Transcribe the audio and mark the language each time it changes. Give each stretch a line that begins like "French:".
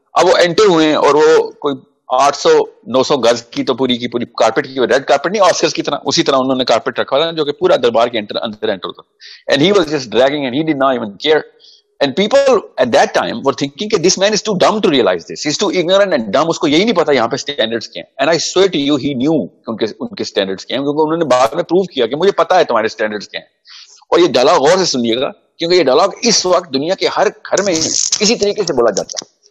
Urdu: اب وہ انٹر ہوئے ہیں اور وہ کوئی 800-900 گز کی تو پوری کی پوری کارپیٹ کی, ریڈ کارپیٹ نہیں آسکرز کی طرح, اسی طرح انہوں نے کارپیٹ رکھا تھا جو کہ پورا دربار کے اندر انٹر ہوتا.
English: And he was just dragging and he did not even care. And people at that time were thinking that this man is too dumb to realize this. He's too ignorant and dumb.
Urdu: اس کو یہی نہیں پتا یہاں پہ standards کیا ہیں.
English: And I swear to you, he knew
Urdu: ان کے standards کیا ہیں, کیونکہ انہوں نے بعد میں prove کیا کہ مجھے پتا ہے تمہارے standards کیا ہیں. اور یہ ڈائلاگ غور سے سنیے گا, کیونکہ یہ ڈائلاگ اس وقت دنیا کے ہر گھر میں اسی طریقے سے بولا جاتا ہے.